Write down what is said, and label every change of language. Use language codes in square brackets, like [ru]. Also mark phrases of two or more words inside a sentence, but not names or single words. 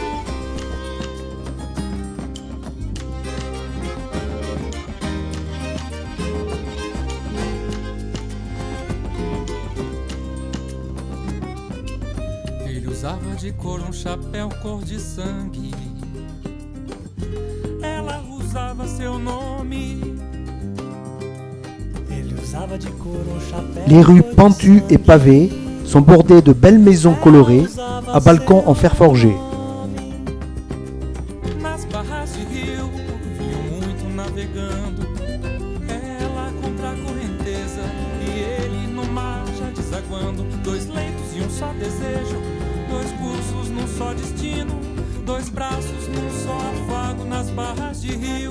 [pt] Ele usava de couro chapéu cor de sangue. Ela usava seu nome. [fr] Les rues pentues et pavées sont bordées de belles maisons colorées à balcons en fer forgé. [pt] Nas barras de rio, vinham muito navegando. Ela contra a correnteza e ele no mar já desaguando. Dois leitos e um só desejo, dois cursos num só destino, dois braços num só afago nas barras de rio.